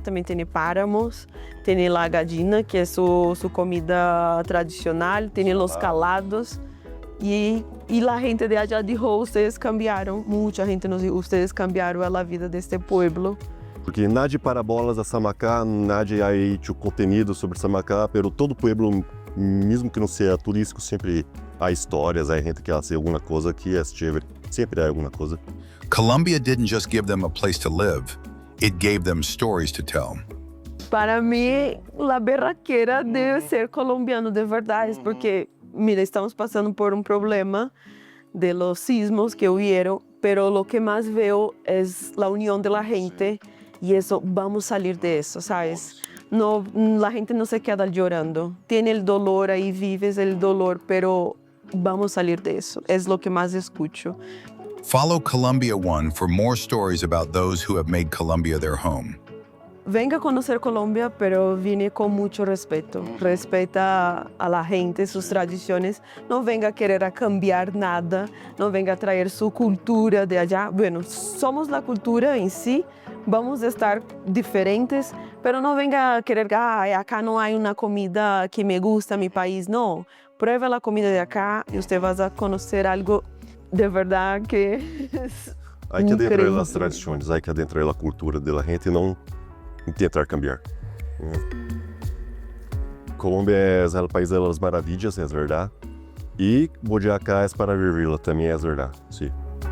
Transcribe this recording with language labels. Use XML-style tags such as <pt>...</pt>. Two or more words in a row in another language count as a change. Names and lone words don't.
<es>También tiene páramos, tiene la gallina, que es su comida tradicional, tiene los calados. Y la gente de allá dijo, ustedes cambiaron, mucha gente nos dijo, ustedes cambiaron a la vida de este pueblo. Porque nadie para bolas a Samacá, nadie ha hecho conteúdo sobre Samacá, pero todo pueblo,</es> <pt>mesmo que não seja turístico, sempre há histórias, há gente que hace alguma coisa que é chévere, sempre há alguma coisa.</pt> <en>Colombia didn't just give them a place to live, it gave them stories to tell.</en> <es>Para mí, la berraquera debe ser colombiano de verdad, es porque mira, estamos pasando por un problema de los sismos que hubieron, pero lo que más veo es la unión de la gente y eso, vamos a salir de eso, ¿sabes? No, la gente no se queda llorando, tiene el dolor ahí, vives el dolor, pero vamos a salir de eso, es lo que más escucho. Follow ColombiaOne for more stories about those who have made Colombia their home. Venga a conocer Colombia, pero viene con mucho respeto. Respeta a la gente, sus tradiciones. No venga a querer a cambiar nada, no venga a traer su cultura de allá. Bueno, somos la cultura en sí, vamos a estar diferentes, pero no venga a querer, acá no hay una comida que me gusta, mi país. No, prueba la comida de acá y usted va a conocer algo de verdad que es Hay que adentrar las tradiciones, hay que adentrar la cultura de la gente y no tentar cambiar.</es> <pt>Colômbia é o país das maravilhas, é verdade. E Boyaca é para viverla também, é verdade. Sim.</pt>